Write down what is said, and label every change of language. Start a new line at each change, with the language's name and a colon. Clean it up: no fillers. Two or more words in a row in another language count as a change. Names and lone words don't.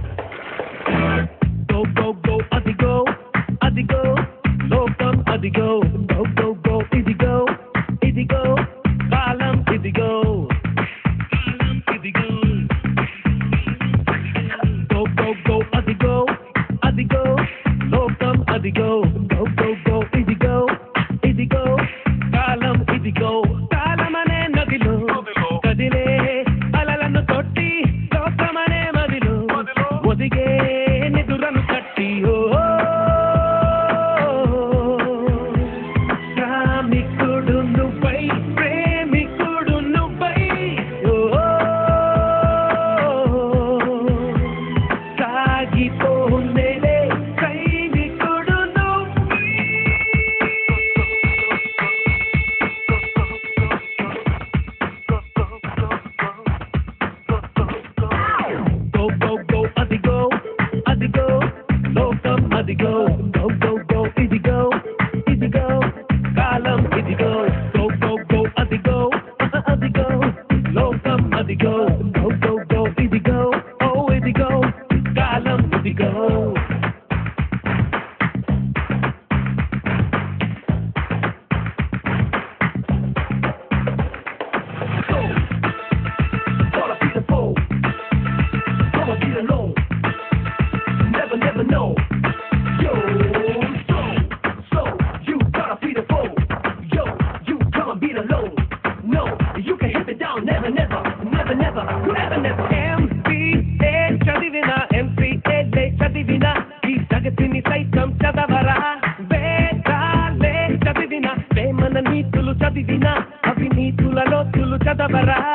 English: go go go
Telugu: అదిగో లోకం అదిగో
English: go go go
Telugu: ఇదిగో కాలం ఇదిగో
English: go go go
Telugu: అదిగో లోకం అదిగో
English: go go go
Telugu: idigo కాలం ఇదిగో కాలమనే నదిలో కదిలే అలలను కొట్టి లోకమనే మదిలో ఒదిగే నిదురను కట్టి శ్రామికుడు నువ్వై ప్రేమికుడు నువ్వై సాగిపోనేలే సైనికుడు Adigo,
English: go go go,
Telugu: ఇదిగో, కాలం ఇదిగో,
English: go go go,
Telugu: adigo, లోకం అదిగో,
English: go go go,
Telugu: ఇదిగో, ఓ ఇదిగో, కాలం ఇదిగో.
English: Never know.
Telugu: చదివిన ఈ జగతిని సైతం చదవరా వేదాలే చదివిన ప్రేమన నీతులు చదివిన అవినీతులలో తులు చదవరా